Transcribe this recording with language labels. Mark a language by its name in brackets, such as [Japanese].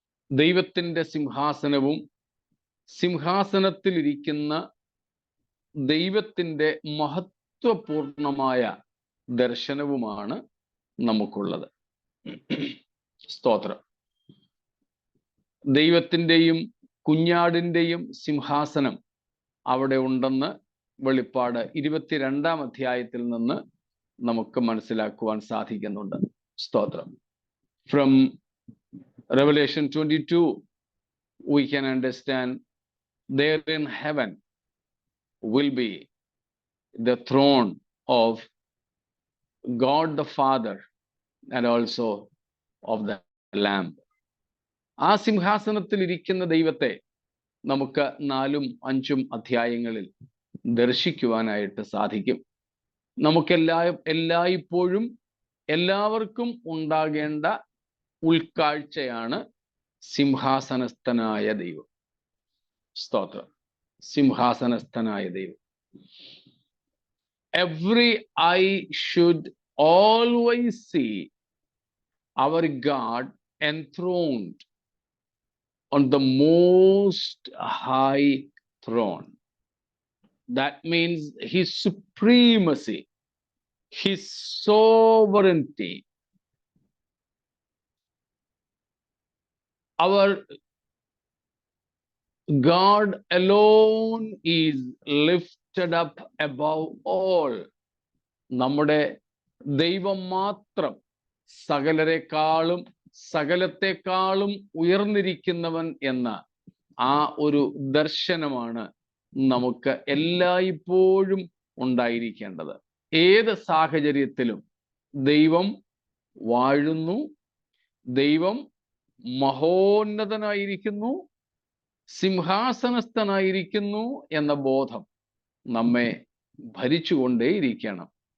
[Malayalam] ദൈവത്തിൻ്റെ സിംഹാസനവും സിംഹാസനത്തിലിരിക്കുന്ന ദൈവത്തിൻ്റെ മഹത്വപൂർണമായ ദർശനവുമാണ് നമുക്കുള്ളത്. സ്തോത്രം. ദൈവത്തിൻ്റെയും കുഞ്ഞാടിൻ്റെയും സിംഹാസനം അവിടെ ഉണ്ടെന്ന് വെളിപ്പാട് 22-ാം അധ്യായത്തിൽ നിന്ന് നമുക്ക് മനസ്സിലാക്കുവാൻ സാധിക്കുന്നുണ്ട്. സ്തോത്രം. [English] From Revelation 22 we can understand there in heaven will be the throne of God the Father and also of the Lamb. [Malayalam] ആ സിംഹാസനത്തിൽ ഇരിക്കുന്ന ദൈവത്തെ നമുക്ക് 4-5 അധ്യായങ്ങളിൽ ദർശിക്കുവാനായിട്ട് സാധിക്കും. എല്ലായ്പ്പോഴും എല്ലാവർക്കും ഉണ്ടാകേണ്ട ഉൾക്കാഴ്ചയാണ് സിംഹാസനസ്ഥനായ ദൈവം. സ്തോത്രം. സിംഹാസനസ്ഥനായ ദൈവം. [English] Every eye should always see our God enthroned on the most high throne. That means his supremacy, his sovereignty. Our God alone is lifted up above all. [Malayalam] നമ്മുടെ ദൈവം മാത്രം സകലരെക്കാളും സകലത്തെക്കാളും ഉയർന്നിരിക്കുന്നവൻ എന്ന ആ ഒരു ദർശനമാണ് നമുക്ക് എല്ലായ്പ്പോഴും ഉണ്ടായിരിക്കേണ്ടത്. ഏത് സാഹചര്യത്തിലും ദൈവം വാഴുന്നു, ദൈവം മഹോന്നതനായിരിക്കുന്നു, സിംഹാസനസ്ഥനായിരിക്കുന്നു എന്ന ബോധം നമ്മെ ഭരിച്ചുകൊണ്ടേയിരിക്കണം.